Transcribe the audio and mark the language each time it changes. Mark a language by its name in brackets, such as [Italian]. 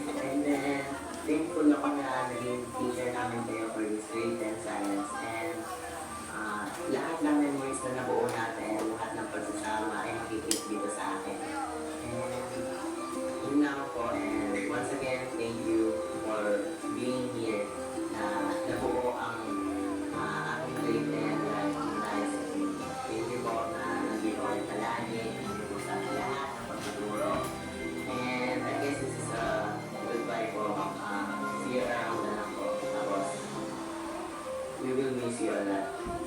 [Filipino] And then, thankful ako na naging teacher namin kayo for this grade 10 science, and lahat ng memories na nabuo natin, lahat ng pagsasama ay makikita dito sa akin. [English] And yun lang po, and once again, thank you for being here [Filipino] na nabuo ang aking grade 10 life ng life. Thank you po na nandito kayo palagi, thank you po sa lahat ng pagtuturo. [English] And I guess this is a goodbye po. See you around na lang po. Tapos, we will miss you a lot.